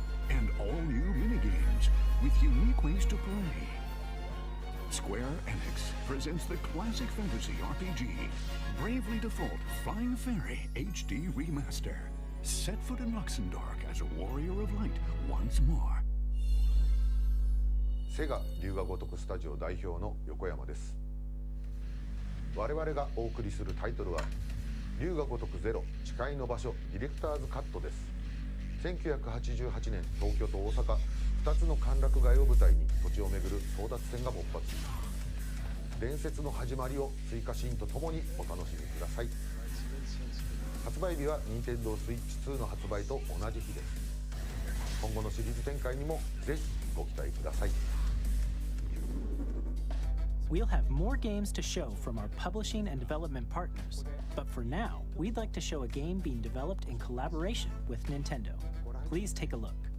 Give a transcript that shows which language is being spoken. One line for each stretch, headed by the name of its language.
English: and all-new minigames with unique ways to play. Square Enix presents the classic fantasy RPG, Bravely Default Flying Fairy HD Remaster. Set foot in Luxembourg as a warrior of light once more.
Japanese: セガ龍が如くスタジオ代表の横山です。我々がお送りするタイトルは龍が如くゼロ誓いの場所ディレクターズカットです。 1988年東京と大阪2つの歓楽街を舞台に土地をめぐる争奪戦が勃発。伝説の始まりを追加シーンとともにお楽しみください。発売日は Nintendo Switch 2の発売と同じ日です。今後のシリーズ展開にもぜひご期待ください。
English: We'll have more games to show from our publishing and development partners, but for now, we'd like to show a game being developed in collaboration with Nintendo. Please take a look.